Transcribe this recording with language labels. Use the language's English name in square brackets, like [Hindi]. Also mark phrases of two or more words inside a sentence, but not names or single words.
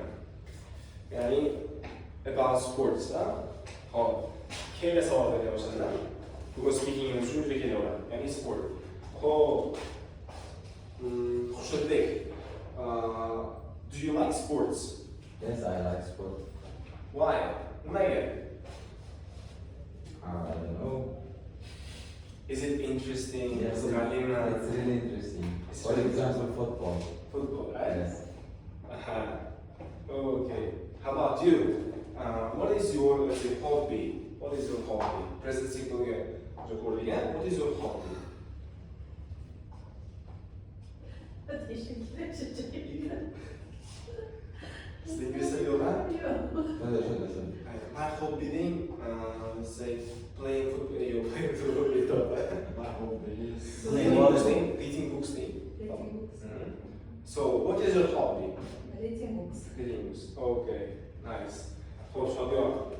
[Uzbek] Ya'ni [English] about sports, [Uzbek] Hop. Kelga savol bergan o'shanda. Bugun speaking uchun juda kelaveradi. Ya'ni sport. Xo'p. Xushnudbek. [English] Do you like sports? Yes, I like sport. Why? Nimaga? I don't know. Is it interesting? Yes, [Uzbek] Qiziqarlimi? [English] it's really interesting. It's For really example, football. Football, right? Yes. Okay. How about you? What is your, let's say, hobby? What is your hobby? Present simple [Uzbek] ga ko'rilgan. [English] What is your hobby? [Uzbek] Siz inglizcha yo'qmi? Shunday, shunday, shunday. [English] My hobby deng, let's say, playing football. Yo'q, playing football. My hobby is Reading books deng, reading books deng. So, what is your hobby? Reading books. Reading books. Okay, nice. [Uzbek] Xo'sh, Shodiyor.